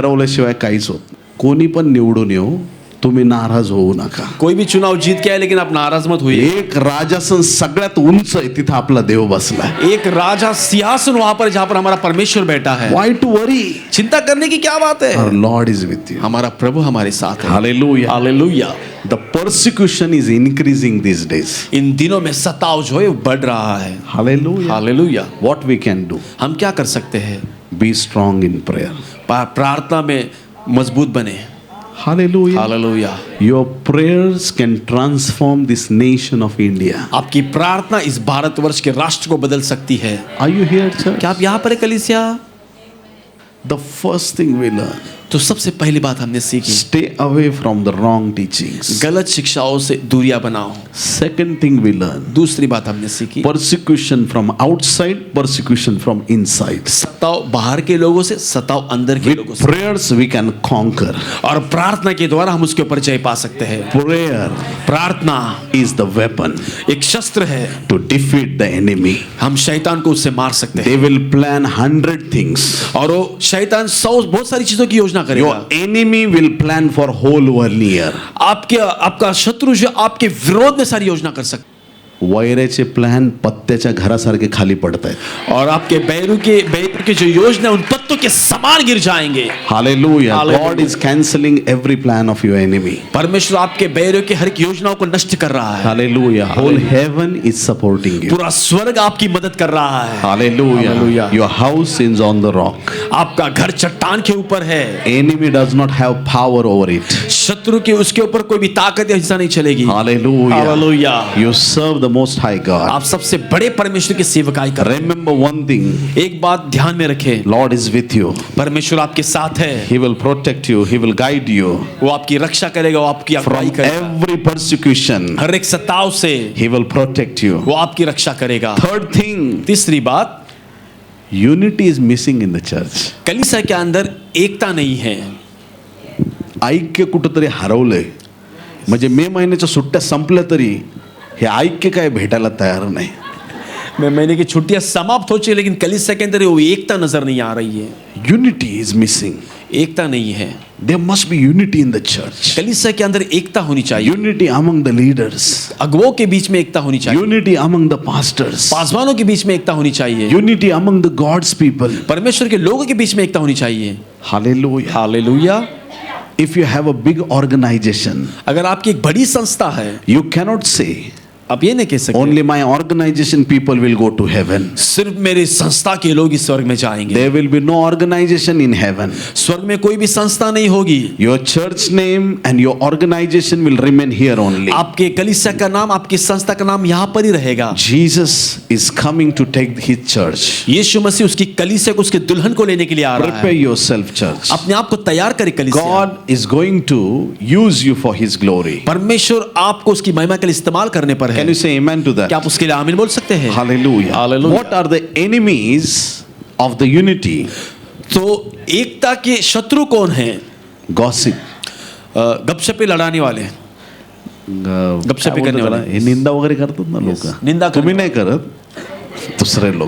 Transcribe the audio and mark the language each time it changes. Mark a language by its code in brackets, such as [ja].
[mr] ठरवल्याशिवाय काहीच होत नाही. कोणी पण निवडून येऊ, तुम्ही नाराज होऊ नका. [hi] कोई भी चुनाव जीत के आए, लेकिन आप नाराज मत होइए। [mr] एक राजासन सगळ्यात उंच आहे, तिथं आपला देव बसलाय. [hi] एक राजा सिंहासन वहां पर जहां पर हमारा परमेश्वर बैठा है। [en] Why to worry? [hi] चिंता करने की क्या बात है? [en] Our Lord is with you. [hi] हमारा प्रभु हमारे साथ है। [en] Hallelujah. [hi] Hallelujah. [en] The persecution is increasing these days. [hi] इन दिनों में सताव जो है वो बढ़ रहा है। [en] Hallelujah. [hi] Hallelujah. [en] What we can do? [hi] हम क्या कर सकते हैं? [en] Be strong in prayer. [hi] प्रार्थना में मजबूत बने। [en] Hallelujah. [hi] Hallelujah. [en] Your prayers can transform this nation of India. [hi] आपकी प्रार्थना इस भारतवर्ष के राष्ट्र को बदल सकती है। [en] Are you here, church? [hi] क्या आप यहाँ पर है कलीसिया? [en] The first thing we learn, [hi] तो सबसे पहली बात हमने सीखी, [en] stay away from the wrong teachings. [hi] गलत शिक्षाओं से दूरियां बनाओ। [en] Second thing we learn, [hi] दूसरी बात हमने सीखी, [en] persecution from outside, persecution from inside. [hi] सताव बाहर के लोगों से, सताव अंदर के लोगों [en] With [hi] से। [en] prayers we can conquer. [hi] और प्रार्थना के द्वारा हम उसके ऊपर जय पा सकते हैं। [en] Prayer [hi] प्रार्थना [en] is the weapon [hi] एक शस्त्र है, [en] to defeat the enemy. [hi] हम शैतान को उससे मार सकते हैं। [en] They will plan 100 things. [hi] और वो शैतान बहुत सारी चीजों की योजना [en] Your [hi] करेगा। [en] enemy will plan for whole 1 year. [hi] आपका शत्रु जो आपके विरोध में सारी योजना कर सकता है। [mr] वैराचे प्लॅन पत्त्याच्या घरासारखे खाली पडत आहेत. [hi] और आपके बैरू के जो योजना उन पत्तों के समान गिर जाएंगे। [en] Hallelujah. Hallelujah. God is cancelling every plan of your enemy. [hi] परमेश्वर आपके बैरू के हर एक योजनाओं को नष्ट कर रहा है। [en] Hallelujah. Whole heaven is supporting you. [hi] पूरा स्वर्ग आपकी मदद कर रहा है। [en] Hallelujah. Hallelujah. Your house is on the rock. [hi] आपका घर चट्टान के ऊपर है। [en] Enemy does not have power over it. [hi] शत्रु के उसके ऊपर कोई भी ताकत या हिस्सा नहीं चलेगी। [en] Hallelujah. Hallelujah. You serve the most high God. [hi] आप सबसे बड़े परमेश्वर की सेवकाई कर रहे [en] Remember one thing. [hi] हैं। एक बात ध्यान में रखें, [en] Lord is with you. [hi] परमेश्वर आपके साथ है। [en] He will protect you. He will guide you [hi] वो आपकी रक्षा करेगा, वो आपकी अगुवाई [en] from [hi] करेगा। [en] every persecution. [hi] हर एक सताव से [en] He will protect you. [hi] वो आपकी रक्षा करेगा। [en] Third thing, [hi] तीसरी बात, [en] unity is missing in the church. [hi] कलीसिया के अंदर एकता नहीं है। [mr] ऐक्य कुठंतरी हरवलंय. म्हणजे मे महिन्याच्या सुट्ट्या संपल्या तरी हे ऐक्य काय भेटायला तयार नाही. [hi] महीने की छुट्टियां समाप्त हो चुकी, लेकिन कलीसिया के अंदर वो एकता नजर नहीं आ रही है। [en] Unity is missing. [hi] एकता नहीं है। [en] There must be unity in the church. [hi] कलीसिया के अंदर एकता होनी चाहिए। [en] Unity among the leaders. [hi] अगुवों के बीच में एकता होनी चाहिए। [en] Unity among the pastors. [hi] पासवानों के बीच में एकता होनी चाहिए। [en] Unity among the God's people. [hi] परमेश्वर के लोगों के बीच में एकता होनी चाहिए। [en] Hallelujah. [hi] Hallelujah. [en] If you have a big organization, [hi] अगर आपकी एक बड़ी संस्था है, [en] you cannot say [hi] आप ये नहीं कह सकते [en] only my organization people will go to heaven. [hi] सिर्फ मेरी संस्था के लोग इस स्वर्ग में जाएंगे। [en] There will be no organization in heaven. [hi] स्वर्ग में कोई भी संस्था नहीं होगी। [en] Your church name and your organization will remain here only. [hi] आपके कलीसिया का नाम, आपकी संस्था का नाम यहाँ पर ही रहेगा। [en] Jesus is coming to take his church. [hi] यीशु मसीह उसकी कलीसिया को, उसके दुल्हन को लेने के लिए आ रहा [en] Prepare [hi] है। [en] yourself, church. [hi] अपने आप को तैयार करें कलीसिया। [en] God is going to use you for his glory. [hi] परमेश्वर आपको उसकी महिमा के लिए इस्तेमाल करने पर है। [en] Can you say amen to that? [hi] क्या आप उसके लिए आमीन बोल सकते हैं? [en] Hallelujah. Hallelujah. What are the enemies of the unity? [hi] तो एकता के शत्रु कौन हैं? [en] Gossip. [hi] गपशपे लड़ाने वाले, गपशपे [mr] काय [hi] करने [mr] बोलतात [hi] वाले। [mr] त्याला? हे निंदा वगैरे करतात ना लोक. [hi] निंदा करने [mr] तुम्ही नाही करत, दुसरे लोक.